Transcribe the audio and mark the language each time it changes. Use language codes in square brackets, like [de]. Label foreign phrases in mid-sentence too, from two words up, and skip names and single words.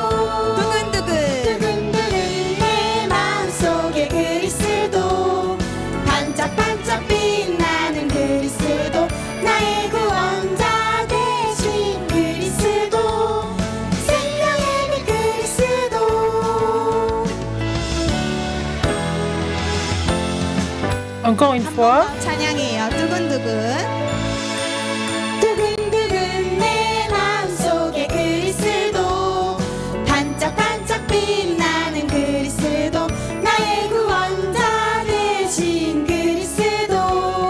[ko] 두근두근 내 마음속에 그리스도. 반짝반짝 빛나는 그리스도. 나의 구원자 되신 그리스도. 생명의 빛 그리스도. [fr] Encore une fois. [ko] 찬양해요. 두근두근. 두근두근 내 마음속에 그리스도. 반짝반짝 빛나는 그리스도. 나의 구원자 되신 그리스도.